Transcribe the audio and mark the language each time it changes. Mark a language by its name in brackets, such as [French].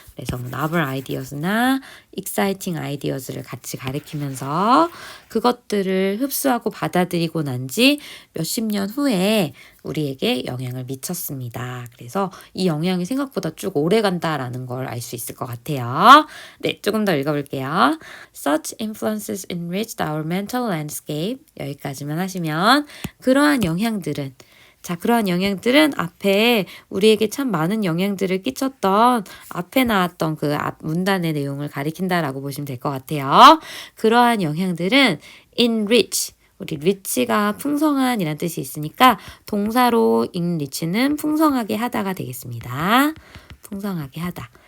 [Korean] 그래서 novel ideas나 exciting ideas를 같이 가리키면서 그것들을 흡수하고 받아들이고 난 지 몇십 년 후에 우리에게 영향을 미쳤습니다. 그래서 이 영향이 생각보다 쭉 오래 간다라는 걸 알 수 있을 것 같아요. 네, 조금 더 읽어볼게요. [English] Such influences enriched our mental landscape. [Korean] 여기까지만 하시면 그러한 영향들은 그러한 영향들은 앞에 우리에게 참 많은 영향들을 끼쳤던 앞에 나왔던 그 앞 문단의 내용을 가리킨다라고 보시면 될 것 같아요. 그러한 영향들은 enrich, 우리 rich가 풍성한 이란 뜻이 있으니까 동사로 enrich는 풍성하게 하다가 되겠습니다. 풍성하게 하다.